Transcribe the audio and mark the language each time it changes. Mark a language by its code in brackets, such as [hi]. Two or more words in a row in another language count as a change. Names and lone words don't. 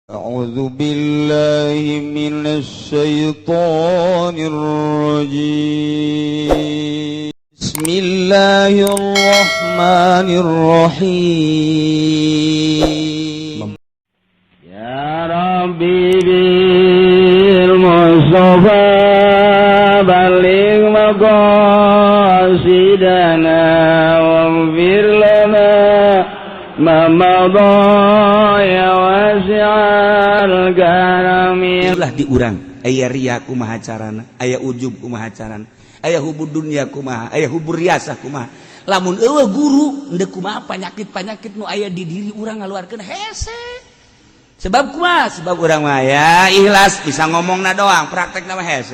[ar] أعوذ بالله من الشيطان الرجيم بسم الله الرحمن الرحيم يا ربي بالمصطفى بلغ مقاصدنا واغفر لنا ما مضى يا واسع الكرم [su] ulah diurang aya riya kumaha carana aya ujub kumaha carana aya [ar] حب الدنيا [su] kumaha aya [ar] حب الرئاسة [su] kumaha lamun eueuh guru endeu kumaha panyakit-panyakit nu aya di diri urang ngaluarkeun hese sebab kumaha sebab urang mah ya ikhlas bisa ngomongna doang praktekna mah hese.